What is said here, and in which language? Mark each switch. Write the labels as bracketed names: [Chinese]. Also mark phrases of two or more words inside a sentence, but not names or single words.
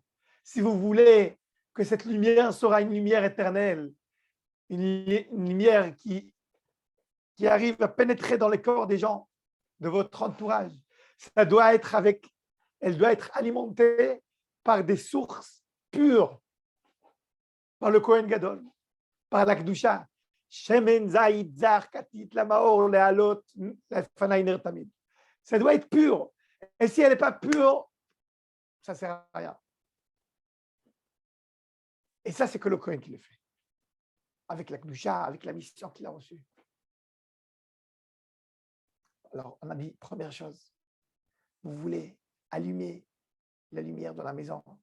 [French] Si vous voulez que cette lumière sera une lumière éternelle, une lumière qui arrive à pénétrer dans les corps des gens, de votre entourage, elle doit être alimentée par des sources pures, par le Kohen Gadol, par la Kedusha. [Hebrew] שמן זית זך כתית למאור להעלות לפני נר תמיד. [French] Ça doit être pur. Et si elle n'est pas pure, ça ne sert à rien. Et ça, c'est que le Kohen qui le fait. Avec la Kedusha, avec la mission qu'il a reçue. Alors, on a dit, première chose, vous voulez allumer la lumière dans la maison.